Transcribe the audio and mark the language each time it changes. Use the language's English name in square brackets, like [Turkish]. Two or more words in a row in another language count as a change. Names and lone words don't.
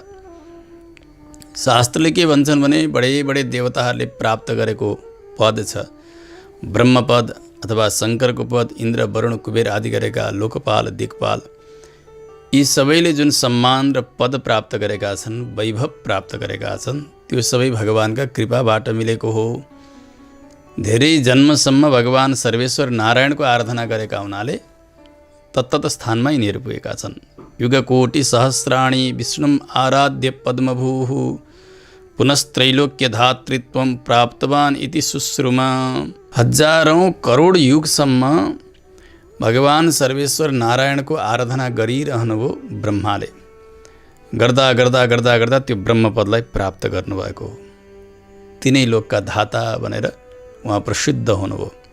[Nepali] शास्त्रले के भन्छन् भने बडे बडे देवताहरूले प्राप्त गरेको पद छ, ब्रह्मपद अथवा शङ्करको पद, इन्द्र वरुण कुबेर आदि गरेका लोकपाल दिक्पाल, यी सबैले जुन सम्मान र पद प्राप्त गरेका छन्, वैभव प्राप्त गरेका छन्, त्यो सबै भगवानका कृपाबाट मिलेको हो। धेरै जन्मसम्म भगवान सर्वेश्वर नारायणको आराधना गरेका हुनाले तत्तत स्थानमा यिनीहरू पुगेका छन्। [Sanskrit] युगकोटि सहस्राणि विष्णुम आराध्य पद्मभूः पुनस्त्रैलोक्य धातृत्वम प्राप्तवान इति सुश्रुमा। [Nepali] हजारौं करोड युगसम्म भगवान सर्वेश्वर नारायणको आराधना गरिरहनुभयो ब्रह्माले। गर्दा गर्दा गर्दा गर्दा त्यो ब्रह्मपदलाई प्राप्त गर्नुभएको हो। तिनै लोकका धाता भनेर उहाँ प्रसिद्ध हुनुभयो।